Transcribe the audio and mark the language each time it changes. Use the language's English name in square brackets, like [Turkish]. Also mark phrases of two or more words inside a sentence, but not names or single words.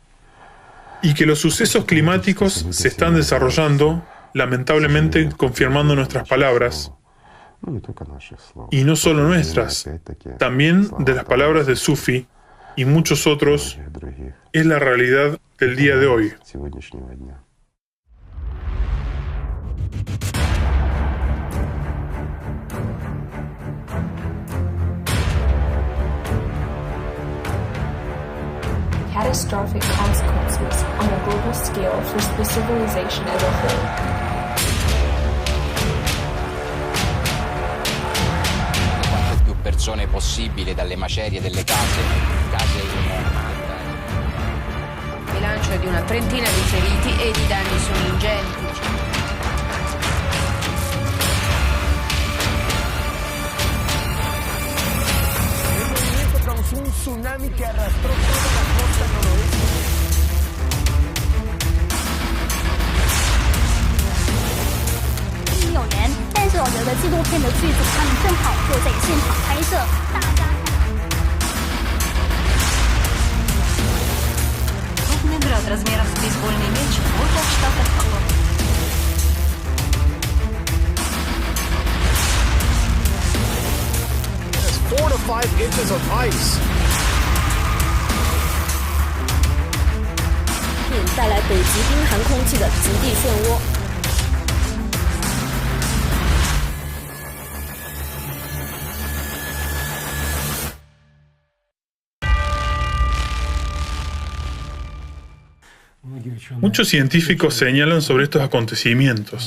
[Spanish] Y que los sucesos climáticos se están desarrollando lamentablemente confirmando nuestras palabras, y no solo nuestras, también de las palabras de Sufi y muchos otros, es la realidad del día de hoy. [English] Catastrophic consequences on a global scale for the civilization as a whole. [Italian] Quante più persone possibile dalle macerie delle case Il bilancio è di una trentina di feriti e i danni sono ingenti. [Spanish] Un tsunami que arrastró toda la costa noroeste. [Chinese] 有人，但是我觉得纪录片的剧组他们正好就在现场拍摄，大家看。 [Russian] Крупный град размером с бейсбольный мяч в водах штата Колорадо. [English] There's 4 to 5 inches of ice. [Chinese] 并带来北极冰寒空气的极地漩涡。 [Spanish] Muchos científicos señalan sobre estos acontecimientos.